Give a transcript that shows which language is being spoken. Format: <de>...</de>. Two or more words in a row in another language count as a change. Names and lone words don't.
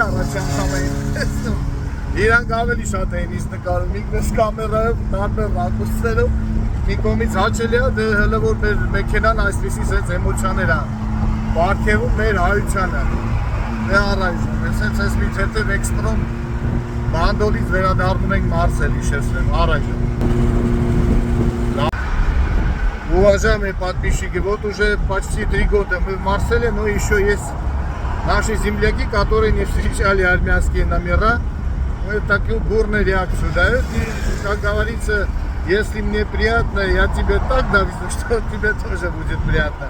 <hy>առաջ անգամ էին տեսնում։ Իրանք ավելի շատ էին ինձ նկարում, ինքնս կամերայով, տարբեր ռակուրսներով, մի կողմից հաճելի է, դե հələ որ մեր մեքենան այսպիսի սենց էմոցիաներ է պարգևում մեր հայությանը։ Դե առայժմ, սենց ես մի թեթև էքսպրոմ բանդոլից վերադառնում ենք Մարսել, իշեցնեմ, առայժմ։</hy> <ru>Уважаемые подписчики, вот уже почти 3 года мы в Марселе, но еще есть наши земляки, которые не встречали армянские номера. Мы такую бурную реакцию дают. И, как говорится, если мне приятно, я тебе так довезу, что тебе тоже будет приятно.</ru>